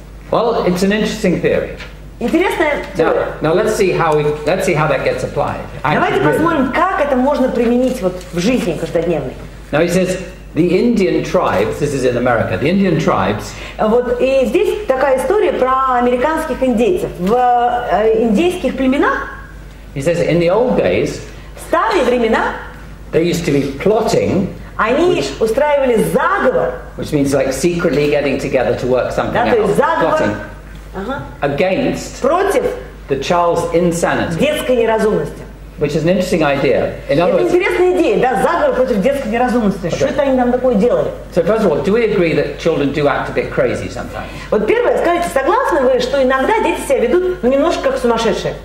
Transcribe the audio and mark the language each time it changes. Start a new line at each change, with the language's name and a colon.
English: Well, it's an interesting theory.
Russian: Интересная теория.
English: Now let's see how that gets applied.
Russian: Давайте посмотрим, как это можно применить вот в жизни каждодневной.
English: Now he says the Indian tribes. This is in America. The Indian tribes.
Russian: Вот и здесь такая история про американских индейцев. В индейских племенах.
English: He says in the old days.
Russian: В старые времена.
English: They used to be plotting.
Russian: Они устраивали заговор.
English: Which means like secretly getting together to work something out.
Russian: То есть заговор
English: against
Russian: против
English: the child's insanity.
Russian: Детской неразумности.
English: Which is an interesting idea. In other words,
Russian: это интересная идея, да, заговор против детской неразумности. Что это они там такое делали?
English: So first of all, do we agree that children do act a bit crazy sometimes?
Russian: Вот первое, скажите, согласны вы, что иногда дети себя ведут, ну, немножко как сумасшедшие?